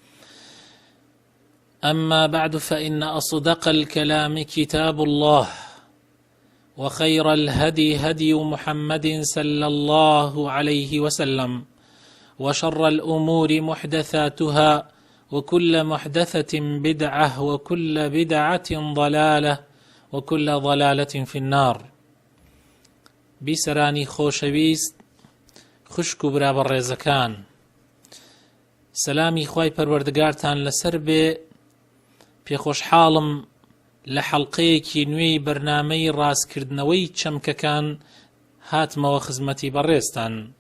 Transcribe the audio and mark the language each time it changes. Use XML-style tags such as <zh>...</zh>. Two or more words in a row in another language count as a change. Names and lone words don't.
<ar>أما بعد، فإن أصدق الكلام كتاب الله، وخير الهدي هدي محمد صلى الله عليه وسلم، وشر الأمور محدثاتها، وكل محدثة بدعة، وكل بدعة ضلالة، وكل ضلالة في النار.</ar> <ckb>بیسەرانی خۆشەویست، خوشک و برابە ڕێزەکان، سەلامی خوای پەروەردگارتان لەسەر بێ. پێخۆشحاڵم لە حەڵقەیەکی نوێی بەرنامەی ڕاستکردنەوەی چەمکەکان هاتمەوە خزمەتی بەڕێزتان.</ckb>